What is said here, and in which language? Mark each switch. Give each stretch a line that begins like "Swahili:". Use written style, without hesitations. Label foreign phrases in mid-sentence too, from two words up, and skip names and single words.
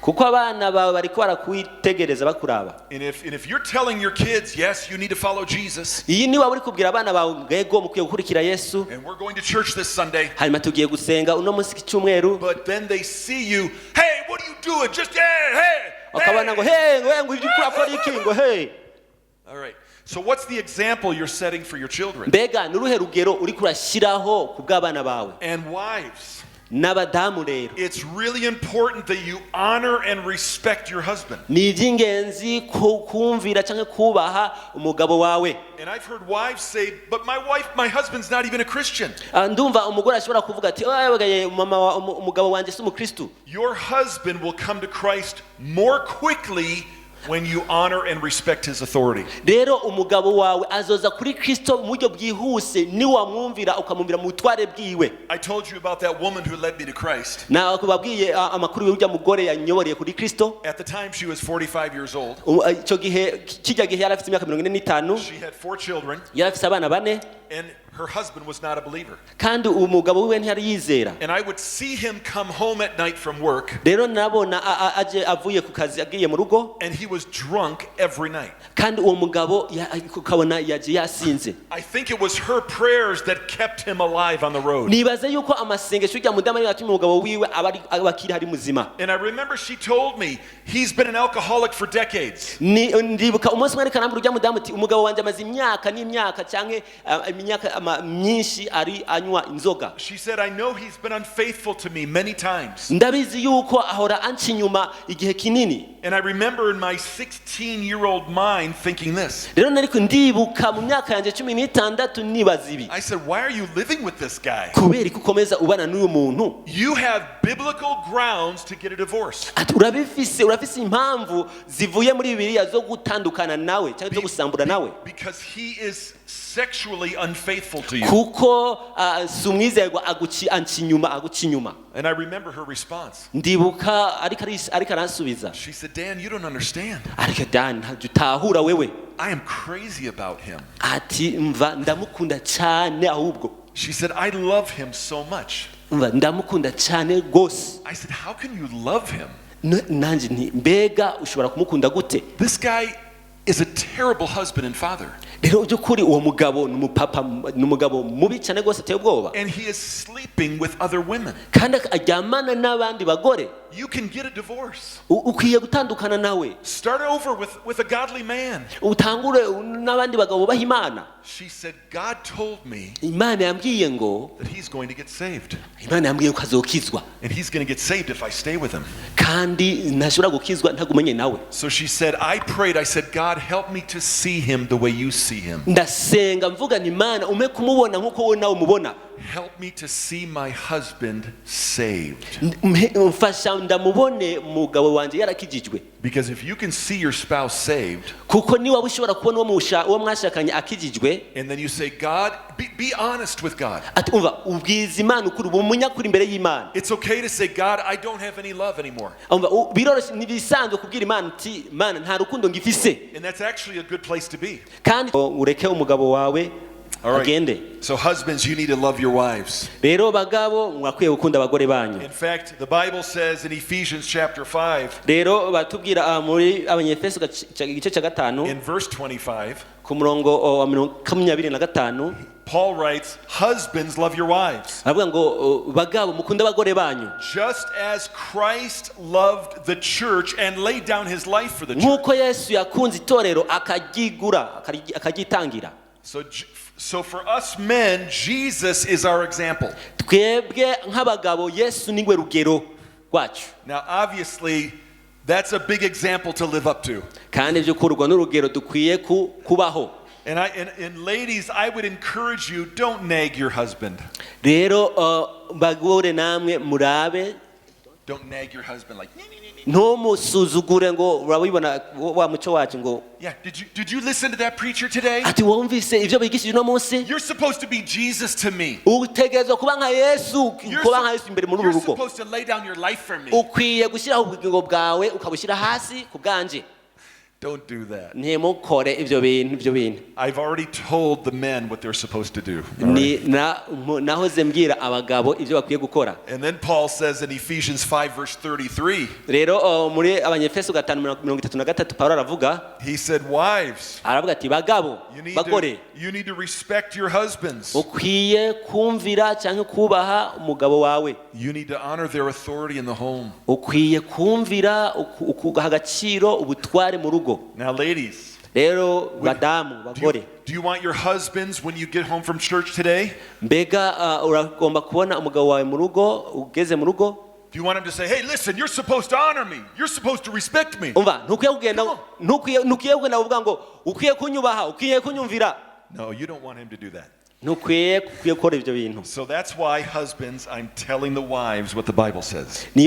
Rundi: Kuko abana bawe bariko barakwitegereza bakuraba.
English: And if you're telling your kids, yes, you need to follow Jesus.
Rundi: Iyi ni waba uri kubwira abana bawe ngego mukwiye gukurikira Yesu.
English: And we're going to church this Sunday.
Rundi: Hanyuma tugiye gusenga uno munsi cy'umweru.
English: But then they see you, hey, what are you doing? Just hey.
Rundi: Akabana ngo hey, ngo ujikura kora iki ngo hey.
English: All right. So what's the example you're setting for your children?
Rundi: Mbega nuruhe rugero uri kurashiraho ku bw'abana bawe.
English: And wives,
Rundi: n'abadamu rero,
English: it's really important that you honor and respect your husband.
Rundi: Ni iby'ingenzi kumvira cyangwa kubaha umugabo wawe.
English: And I've heard wives say, but my husband's not even a Christian.
Rundi: Ndumva umugore ashobora kuvuga ati umugabo wanje si umukristo.
English: Your husband will come to Christ more quickly when you honor and respect his authority.
Rundi: Rero umugabo wawe azoza kuri Kristo mu buryo bwihuse ni wamwumvira ukamwumvira mu tware bwiwe.
English: I told you about that woman who led me to Christ.
Rundi: Na kubabwiye amakuru y'ujya mugore yanyoboreye kuri Kristo.
English: At the time she was 45 years old.
Rundi: Cyo gihe kijya gihe yari afite imyaka 45.
English: She had 4 children.
Rundi: Yari afite abana 4.
English: And her husband was not a believer.
Rundi: Kandi umugabo wiwe ntiyari yizera.
English: And I would see him come home at night from work.
Rundi: Rero nabona aje avuye ku kazi agiye mu rugo.
English: And he was drunk every night.
Rundi: Kandi uwo mugabo ukabona yaje yasinze.
English: I think it was her prayers that kept him alive on the road.
Rundi: Nibaze yuko amasengesho y'ijya mudama yatumye umugabo wiwe abakiri hari muzima.
English: And I remember she told me he's been an alcoholic for decades.
Rundi: Ndibuka umunsi mwari kanambura ujya mudamu ati umugabo wanje amaze imyaka n'imyaka cyangwa imyaka imyama myinshi ari anywa inzoga.
English: She said, I know he's been unfaithful to me many times.
Rundi: Ndabizi yuko ahora anca inyuma igihe kinini.
English: And I remember in my 16-year-old mind thinking this.
Rundi: Rero nariko ndibuka mu myaka yanje 16 nibaza ibi.
English: I said, why are you living with this guy?
Rundi: Kubera ko ukomeza ubana n'uyu muntu.
English: You have biblical grounds to get a divorce.
Rundi: Ati urafise impamvu zivuye muri Bibiliya zo gutandukana nawe cyangwa zo gusambura nawe.
English: Because he is sexually unfaithful to you.
Rundi: Kuko sumwizerwa anca inyuma.
English: And I remember her response.
Rundi: Ndibuka ariko aransubiza.
English: She said, Dan, you don't understand.
Rundi: Ariko Dan, utahura wewe.
English: I am crazy about him.
Rundi: Ati mva ndamukunda cyane ahubwo.
English: She said, I love him so much.
Rundi: Mva ndamukunda cyane gose.
English: I said, how can you love him?
Rundi: Nanje nti mbega ushobora kumukunda gute?
English: This guy is a terrible husband and father.
Rundi: Rero byukuri uwo mugabo numugabo mubi cyane gose ateye ubwoba.
English: And he is sleeping with other women.
Rundi: Kandi ajyamana n'abandi bagore.
English: You can get a divorce.
Rundi: Ukwiye gutandukana nawe.
English: Start over with a godly man.
Rundi: Utangure n'abandi bagabo bahimana.
English: She said, God told me
Rundi: Imana yambwiye ngo
English: that he's going to get saved.
Rundi: Imana yambwiye ko azokizwa.
English: And he's going to get saved if I stay with him.
Rundi: Kandi ntashobora gukizwa ntagumenye nawe.
English: So she said, I prayed, I said, God, help me to see him the way you see him.
Rundi: Ndasenga mvuga ni Imana ume kumubona nkuko wowe nawe umubona.
English: Help me to see my husband saved.
Rundi: Mfasha ndamubone umugabo wanje yarakijijwe.
English: Because if you can see your spouse saved,
Rundi: kuko niba ushobora kubona uwo mwashakanye akijijwe,
English: and then you say, God, be honest with God.
Rundi: Ati umva ubwiza Imana ukuri umunyakuri imbere y'Imana.
English: It's okay to say, God, I don't have any love anymore.
Rundi: Umva biroroshye nibisanzwe kubwira Imana uti Imana nta rukundo ngifise.
English: And that's actually a good place to be.
Rundi: Kandi ureke umugabo wawe agende.
English: So husbands, you need to love your wives.
Rundi: Rero bagabo mwakwiye gukunda abagore banyu.
English: In fact, the Bible says in Ephesians chapter 5,
Rundi: rero batubwira muri abanyefeso igice cya 5
English: in verse 25,
Rundi: ku murongo wa 25,
English: Paul writes, husbands, love your wives.
Rundi: Avuga ngo bagabo mukunda abagore banyu.
English: Just as Christ loved the church and laid down his life for the church.
Rundi: Nkuko Yesu yakunze itorero akagitangira.
English: So for us men, Jesus is our example.
Rundi: Twebwe nk'abagabo Yesu niwe rugero rwacu.
English: Now obviously that's a big example to live up to.
Rundi: Kandi byo kurwa n'urugero dukwiye kubaho.
English: And ladies, I would encourage you, don't nag your husband.
Rundi: Rero bagore namwe murabe.
English: Don't nag your husband like
Rundi: ntumusuzugure ngo urabibona wa muco wacu ngo.
English: Yeah, did you listen to that preacher today?
Rundi: Ati wumvise ivyo bigishije no munsi?
English: You're supposed to be Jesus to me.
Rundi: Utegerezwa kuba nka Yesu, kuba nka Yesu imbere muri uru rugo.
English: You're supposed to lay down your life for me.
Rundi: Ukwiye gushyiraho ubugingo bwawe ukabushyira hasi ku bwanje.
English: Don't do that.
Rundi: Ntimukore ivyo bintu.
English: I've already told the men what they're supposed to do.
Rundi: Nahoze mbwira abagabo ivyo bakwiye gukora.
English: And then Paul says in Ephesians 5 verse 33.
Rundi: Rero muri abanyefeso 5:33 Paulo aravuga.
English: He said, wives,
Rundi: aravuga ati bagabo bagore,
English: you need to respect your husbands.
Rundi: Ukwiye kumvira cyangwa kubaha umugabo wawe.
English: You need to honor their authority in the home.
Rundi: Ukwiye kumvira ukugaha agaciro ubutware mu rugo.
English: Now ladies,
Rundi: rero badamu bagore,
English: do you want your husbands when you get home from church today?
Rundi: Mbega uragomba kubona umugabo wawe mu rugo ugeze mu rugo?
English: Do you want him to say, hey, listen, you're supposed to honor me. You're supposed to respect me.
Rundi: Umva ntukwiye kugenda uvuga ngo ukwiye kunyubaha, ukwiye kunyumvira.
English: No, you don't want him to do that. So that's why husbands, I'm telling the wives what the Bible says.